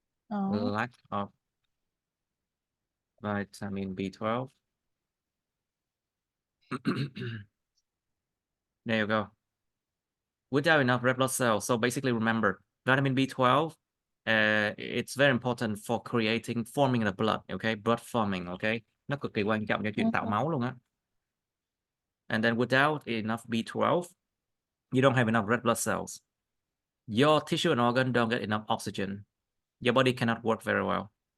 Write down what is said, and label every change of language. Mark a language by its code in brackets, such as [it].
[en] Lack of vitamin B12. There you go. Without enough red blood cells. So basically, remember, vitamin B12, it's very important for forming the blood, okay? Blood forming, okay? [vi] Nó cực kỳ quan trọng cho chuyện tạo máu luôn á. [en] And then without enough B12, you don't have enough red blood cells. Your tissue and organ don't get enough oxygen. Your body cannot work very well.